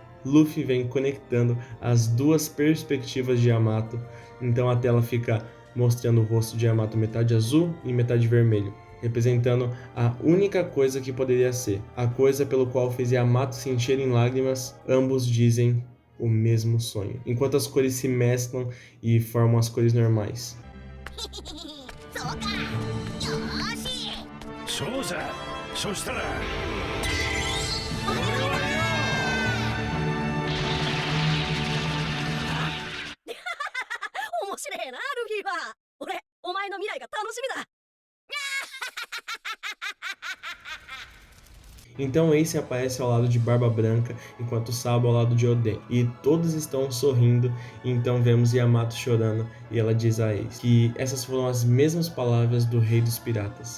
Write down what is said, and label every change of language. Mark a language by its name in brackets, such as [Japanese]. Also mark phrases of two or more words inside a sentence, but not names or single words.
[Portuguese] Luffy vem conectando as duas perspectivas de Yamato, então a tela fica mostrando o rosto de Yamato metade azul e metade vermelho, representando a única coisa que poderia ser, a coisa pelo qual fez Yamato se encher em lágrimas. Ambos dizem o mesmo sonho, enquanto as cores se mesclam e formam as cores normais. [Japanese] そうさ、そしたら面白いなルフィは。俺お前の未来が楽しみだ。 [Portuguese] Então Ace aparece ao lado de Barba Branca, enquanto Sabo ao lado de Oden. E todos estão sorrindo, e então vemos Yamato chorando, e ela diz a Ace que essas foram as mesmas palavras do Rei dos Piratas.